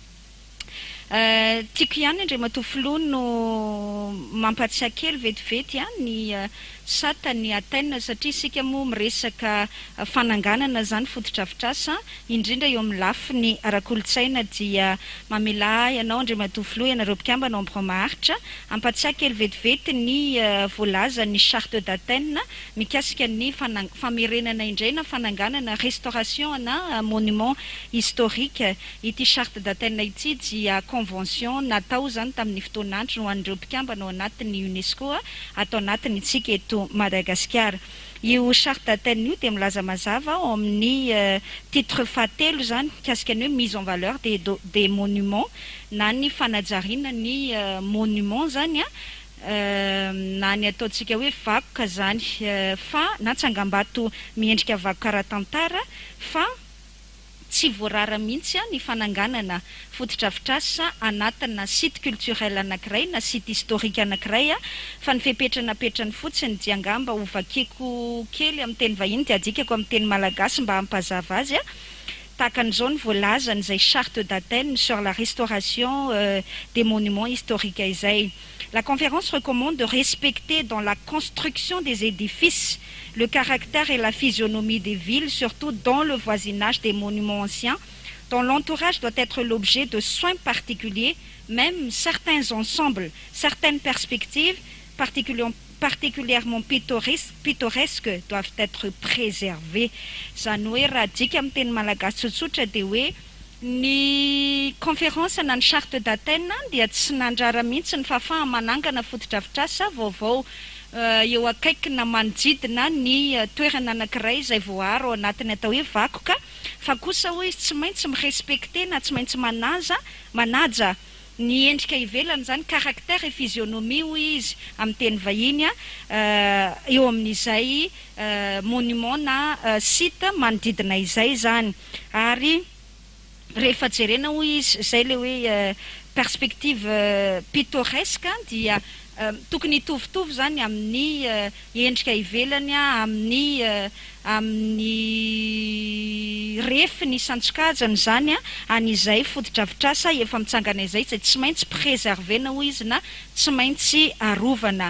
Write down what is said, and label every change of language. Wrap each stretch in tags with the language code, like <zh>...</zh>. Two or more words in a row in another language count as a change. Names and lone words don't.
<mg>Tiako ihany Andriamatoa filoha no mampatsiahy kely vetivety ny sata ny Athènes satria isika moa miresaka fananganana zany fototr'afitrasa indrindra eo amin'ny lafiny ara-kolotsaina dia mamela ianao Andriamatoa filoha ianareo mpikambana ao ambony maharitra ampatsiahy kely vetivety ny voalaza ny charte d'Athènes mikasika ny famerenana indray na fananganana restauration na</mg> <fr>monument historique.</fr> <mg>Ity charte d'Athènes ity dia convention natao zany tamin'ny fotoanandro no an'ireo mpikambana ao anatin'ny UNESCO atao anatin'ny tsika eto Madagascar. Io charte d'Athènes io dia milaza mazava ao amin'ny titre fahatelo zany mikasika ny hoe</mg> <fr>mise en valeur des monuments</fr> <mg>na ny fanajariana ny monument zany na ny ataontsika hoe vakoka zany fa na tsangam-bato miendrika vakoka ara-tantara fa tsy voarara mihitsy ny fananganana fototr'afitrasa anatina</mg> <fr>site culturel</fr> <mg>anankiray na</mg> <fr>site historique</fr> <mg>anankiray fa ny fepetranapetrany fotsiny dia angamba ovakeko kely amin'ny teny vahiny dia adikako amin'ny teny malagasy mba hampazava azy takan'izao ny voalaza n'izay charte d'Athènes sur la restauration des monuments historiques izay.</mg> <fr>La conférence recommande de respecter dans la construction des édifices le caractère et la physionomie des villes, surtout dans le voisinage des monuments anciens, dont l'entourage doit être l'objet de soins particuliers, même certains ensembles, certaines perspectives particulièrement pittoresques doivent être préservées.</fr> <mg>Zany hoe raha dika amin'ny teny malagasy tsotsotra dia hoe ny conférence na ny charte d'Athènes dia tsy nandrara mihitsy ny fahafaha manangana fototr'afitrasa vaovao eo akaikina manodidina ny toerana anankiray izay voaharo ao anatiny atao hoe vakoka fa kosa hoe izy tsy maintsy mirespecte na tsy maintsy manaja ny endrika ivelany zany</mg> <fr>caractère et physionomie</fr> <mg>hoy izy amin'ny teny vahiny eo amin'izay monument na site manodidina izay zany. Ary rehefa jerena hoy izy izay le hoe</mg> <fr>perspective pittoresque</fr> <mg>dia tokony hitovitovy zany amin'ny endrika ivelany amin'ny refiny isantsokajany zany an'izay fotodrafitrasa efa mitsangana izay tsy maintsy préservena hoy izy na tsy maintsy arovana.</mg>